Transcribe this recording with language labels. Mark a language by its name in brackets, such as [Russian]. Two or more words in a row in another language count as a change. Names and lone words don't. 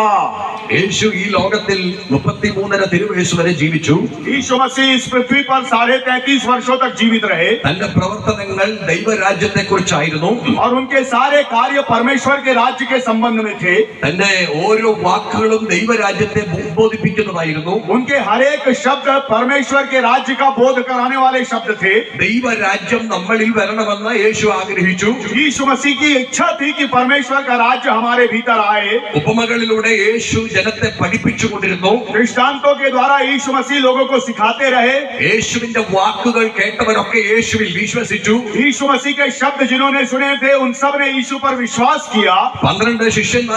[Malayalam] യേശു ഈ ലോകത്തിൽ 33.5 തിരുവയസ്സ് വരെ ജീവിച്ചു. [Hindi] यीशु मसीह इस पृथ्वी पर 33.5 वर्षों तक जीवित रहे [Malayalam] തന്റെ പ്രവർത്തനങ്ങൾ ദൈവരാജ്യത്തെ കുറിച്ചായിരുന്നു. [Hindi] और उनके सारे कार्य परमेश्वर के राज्य के संबंध में थे। [Malayalam] തന്റെ ഓരോ വാക്കുകളും ദൈവരാജ്യത്തെ ഉദ്ബോധിപ്പിക്കുന്നതായിരുന്നു. [Hindi] उनके हर एक शब्द परमेश्वर के राज्य का बोध कराने वाले शब्द थे। [Malayalam] ദൈവരാജ്യം നമ്മളിൽ വരണമെന്ന് യേശു ആഗ്രഹിച്ചു. [Hindi] यीशु मसीह की इच्छा थी कि परमेश्वर का राज्य हमारे भीतर आए। [Malayalam] ഉപമകളിലൂടെ യേശു ജനത്തെ പഠിപ്പിച്ചുകൊണ്ടിരുന്നു. [Hindi] दृष्टांतों के द्वारा यीशु मसीह लोगों को सिखाते रहे। [Malayalam] യേശുവിന്റെ വാക്കുകൾ കേട്ടവരൊക്കെ യേശുവിൽ വിശ്വസിച്ചു. [Hindi] यीशु मसीह के शब्द जिन्होंने सुने थे उन सब ने यीशु पर विश्वास किया। [Malayalam] 12 ശിഷ്യന്മാരെ